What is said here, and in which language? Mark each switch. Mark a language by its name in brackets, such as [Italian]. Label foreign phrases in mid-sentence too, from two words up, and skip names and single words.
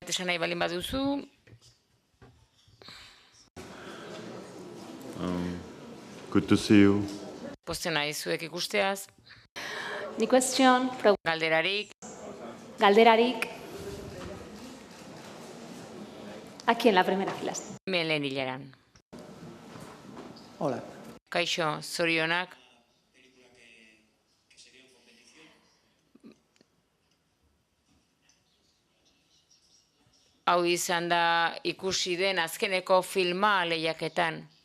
[Basque] Esan nahi balin baduzu, [English] Good to see you. [Basque] pozten nahi zuek ikusteaz, [English] Ni question, [Basque] galderarik, galderarik. [Spanish] Aquí en la primera fila. [Basque] hemen lehen hileran. [Spanish] Hola. [Basque] Kaixo, zorionak, hau izan da ikusi den azkeneko filma lehiaketan.